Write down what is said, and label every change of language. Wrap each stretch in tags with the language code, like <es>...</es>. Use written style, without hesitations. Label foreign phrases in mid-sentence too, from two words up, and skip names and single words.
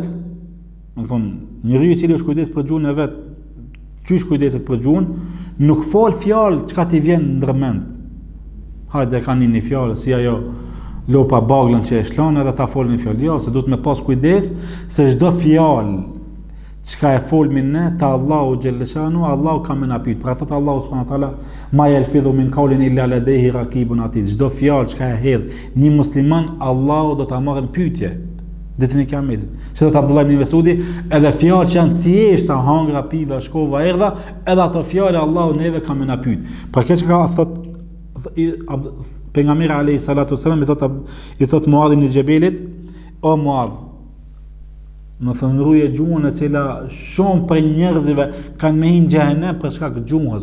<sq>Domethënë, njeriu i cili është kujdes për gjuhën e vet, çysh kujdeset për gjuhën, nuk fol fjalë çka ti vjen ndërmend. Hajde kanë një fjalë si ajo lopa baglën që e shlon edhe ta folën një fjalë. Jo, se duhet me pas kujdes se çdo fjalë çka e folmin ne te Allahu xhelleshanu, Allahu ka më na pyet. Pra thot Allahu</sq> <ar>سبحانه وتعالى, ما يلفظ من قول إلا لديه رقيب عتيد.</ar> <sq>Çdo fjalë çka e hedh një musliman, Allahu do ta marrë në pyetje ditën e Kiametit. Se do të Abdullah ibn Mesudi, edhe fjalë që janë thjeshta, hangra, piva, shkova, erdha, edhe ato fjalë Allahu neve ka më na pyet. Për këtë çka thot pejgamberi</sq> <ar>عليه الصلاة والسلام</ar> <sq>i thot Muadh ibn Jabelit, o Muadh, në thënë ruje gjuhën e cila shumë për njerëzive kanë me hinë xhehenem për shkak gjuhës.</sq>